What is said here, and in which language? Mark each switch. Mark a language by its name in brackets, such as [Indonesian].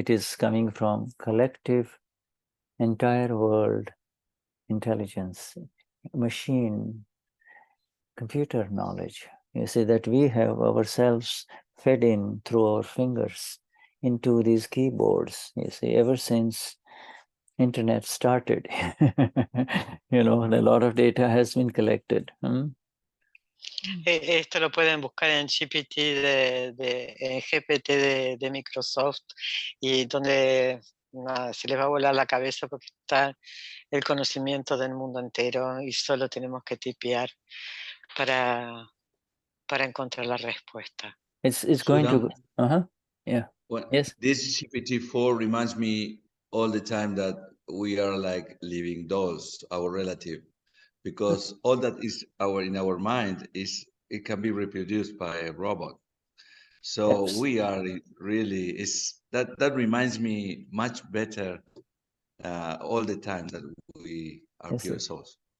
[English] It is coming from collective, entire world intelligence, machine, computer knowledge. You see, that we have ourselves fed in through our fingers into these keyboards. You see, ever since internet started, a lot of data has been collected. [Spanish] Esto lo pueden buscar en GPT en GPT de Microsoft, y donde se les va a volar la cabeza porque está el conocimiento del mundo entero y solo tenemos que tipear para encontrar la respuesta. [English] It's going to yeah. Well, Yes. This GPT-4 reminds me all the time that we are like living dolls, our relative, because all that is in our mind it can be reproduced by a robot. So we are really that reminds me much better all the time that we are pure souls.